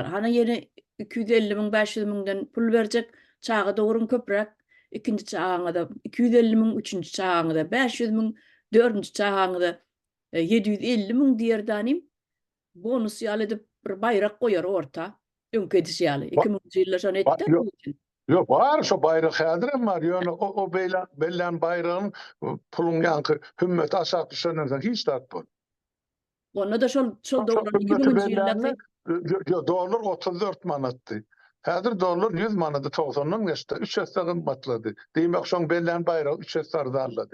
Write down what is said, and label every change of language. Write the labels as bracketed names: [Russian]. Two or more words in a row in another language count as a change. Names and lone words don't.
[Turkmen] Hana ýene 250 000 500 000dan pul berjek, çağa dogrun köprek, ikinji çağaňa da 250 000, üçünji çağaňa da 500 000, dördünji çağaňa da 750 000 diýer danym. Bonus ýaly edip bir bayrak goýar orta. Öňkediş ýaly. 2000-nji ýyllar şonu etdi. Yok var şu bayrak häzirem var. Ýöne o bellen bayragyň pulun ýanky hümmet aşak düşenden hiç tat bol. Onda da şol dogran 2000-nji ýyllarda dolar 34 manatdy. Häzir dolar 100 manatdy 90-dan geçdi. 3 hassa gymmatlady. Diýmek şoň bellen bayrak 3 hassa arzalady.